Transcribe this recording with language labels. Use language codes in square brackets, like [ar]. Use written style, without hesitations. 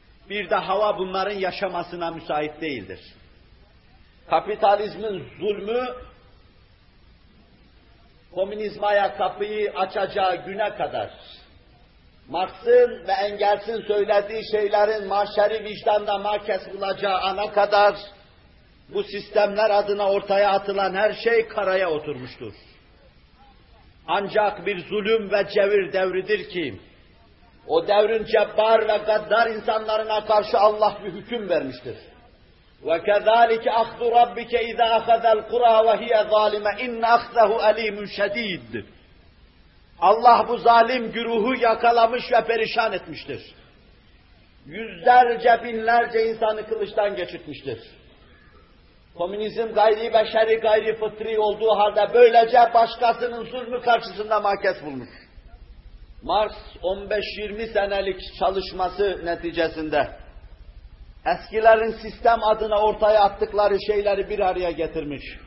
[tr] Bir de hava bunların yaşamasına müsait değildir. Kapitalizmin zulmü, komünizmaya kapıyı açacağı güne kadar, Marx'ın ve Engels'in söylediği şeylerin mahşeri vicdanda mâkes bulacağı ana kadar, bu sistemler adına ortaya atılan her şey karaya oturmuştur. Ancak bir zulüm ve cevir devridir ki, o devrin cebbar ve gaddar insanlarına karşı Allah bir hüküm vermiştir. [ar] وَكَذَٰلِكَ اَخْذُ رَبِّكَ اِذَا اَخَذَ الْقُرَى وَهِيَ ظَالِمَ اِنَّ اَخْذَهُ أَل۪يمٌ شَد۪يدٌ [tr] Allah bu zalim güruhu yakalamış ve perişan etmiştir. Yüzlerce binlerce insanı kılıçtan geçirtmiştir. Komünizm gayri beşeri gayri fıtri olduğu halde böylece başkasının zulmü karşısında mâkes bulmuş. Mars 15-20 senelik çalışması neticesinde eskilerin sistem adına ortaya attıkları şeyleri bir araya getirmiş.